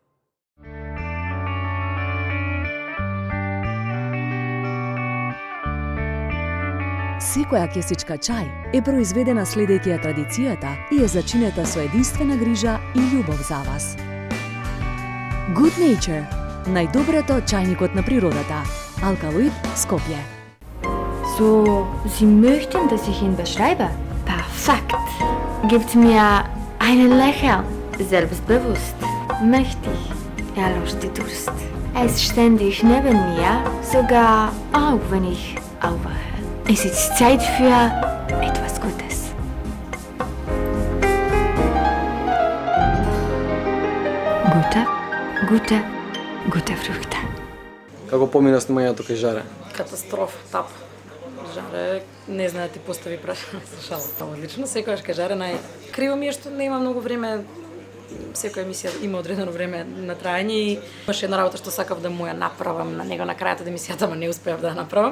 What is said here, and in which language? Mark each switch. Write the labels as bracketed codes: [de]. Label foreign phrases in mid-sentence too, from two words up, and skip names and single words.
[mk] Секоја кесичка чај е произведена следејќи ја традицијата и е зачинета со единствена грижа и љубов за вас. Good Nature – најдоброто чајникот на природата. Алкалоид, Скопје. [de] So, Sie möchten, dass ich ihn beschreibe? Perfekt. Gibt mir einen Lächeln. Selbstbewusst, mächtig, er löscht die Durst. Er ist ständig neben mir, sogar auch wenn ich aufwache. Es ist Zeit für etwas Gutes. Gute Früchte. [mk] Како помина снимањето кај Жаре? Катастрофа, тап. Жаре не знае да ти постави прашање за шалата. Одлично, секогаш кај Жаре криво ми е што нема многу време. Секоја емисија има одредено време на траење и имаше една работа што сакав да му ја направам на него на крајот од емисијата, ама не успеав да ја направам.